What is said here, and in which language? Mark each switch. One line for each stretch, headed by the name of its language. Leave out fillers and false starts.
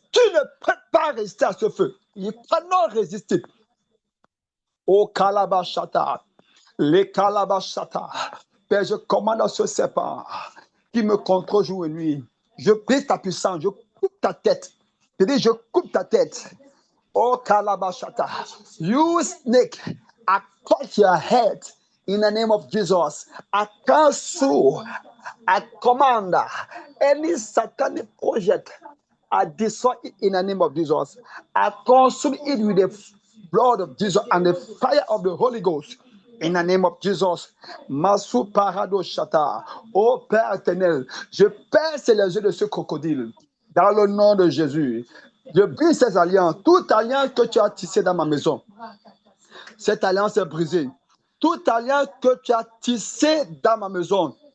French: Tu ne peux pas résister à ce feu. Il
English: cannot
French: résister. Au Kalabashata. Les Kalabashata. Père, je commande à ce serpent qui me contrôle jour et nuit. Je brise ta puissance. Je coupe ta tête. Je dis, je coupe ta tête. Oh Kalabashata.
English: You snake, I cut your head in the name of Jesus. I cancel, I command any satanic project. I destroy it in the name of Jesus. I consume it with the blood of Jesus and the fire of the Holy Ghost. In the name of Jesus. Masu Parado Shata.
French: Oh Père éternel, je perce les yeux de ce crocodile. Dans le nom de Jésus. Je brise ces alliances. Toute alliance que tu as tissée dans ma maison. Cette alliance est brisée. Toute alliance que tu as tissée dans ma maison.